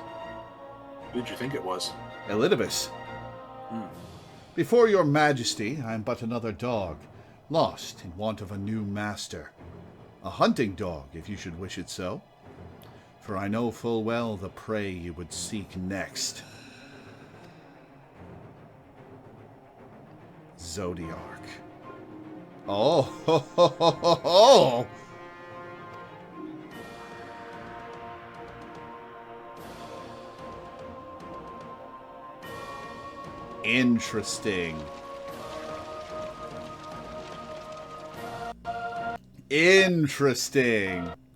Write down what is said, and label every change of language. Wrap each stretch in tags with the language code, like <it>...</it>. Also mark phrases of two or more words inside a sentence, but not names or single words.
<en>Who did you think it was? Elidibus. Before your majesty, I am but another dog, lost in want of a new master. A hunting dog, if you should wish it so. For I know full well the prey you would seek next. Zodiark. Oh, ho, ho, ho, ho, ho. Interesting. Interesting.</en>